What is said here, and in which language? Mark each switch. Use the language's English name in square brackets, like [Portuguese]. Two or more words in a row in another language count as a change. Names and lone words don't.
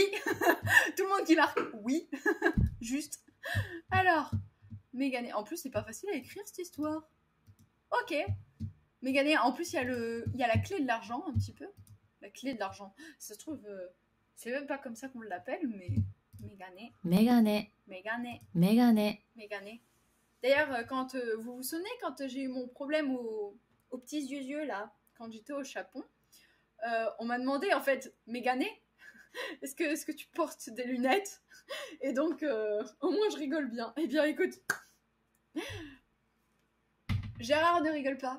[French] Tout le monde qui marque oui. Juste. Alors, Mégané. En plus, c'est pas facile à écrire cette histoire. Ok. Mégané, en plus, il y a la clé de l'argent, un petit peu. La clé de l'argent. Ça se trouve, c'est même pas comme ça qu'on l'appelle, mais Mégané. メガネ、 Mégané. メガネ、 Mégané. D'ailleurs, quand vous vous souvenez, quand j'ai eu mon problème aux petits yeux là, quand j'étais au Japon, on m'a demandé en fait, Mégané, est-ce que tu portes des lunettes? Et donc, au moins je rigole bien. Eh bien, écoute, Gérard ne rigole pas.